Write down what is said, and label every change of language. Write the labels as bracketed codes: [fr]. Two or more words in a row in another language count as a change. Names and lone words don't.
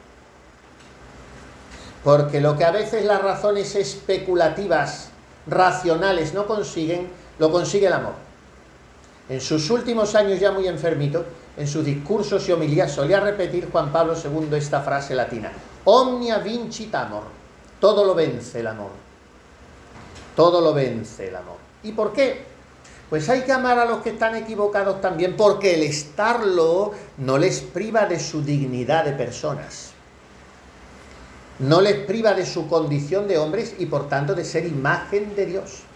[es] Porque lo que a veces las razones especulativas, racionales no consiguen, lo consigue el amor. En sus últimos años, ya muy enfermito, en sus discursos y homilías solía repetir Juan Pablo II esta frase latina: [la] omnia vincit amor. [es] Todo lo vence el amor. Todo lo vence el amor. ¿Y por qué? Pues hay que amar a los que están equivocados también, porque el estarlo no les priva de su dignidad de personas. No les priva de su condición de hombres y por tanto de ser imagen de Dios.